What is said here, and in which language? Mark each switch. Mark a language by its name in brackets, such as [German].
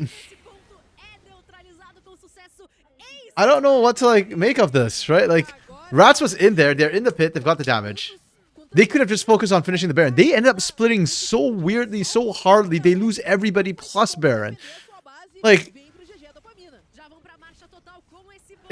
[Portuguese] Esse ponto é neutralizado com sucesso. [English] I don't know what to like make of this, right? Like, Rats was in there. They're in the pit. They've got the damage. They could have just focused on finishing the Baron. They ended up splitting so weirdly, so hardly. They lose everybody plus Baron. Like, [Portuguese] Já vão pra marcha total com esse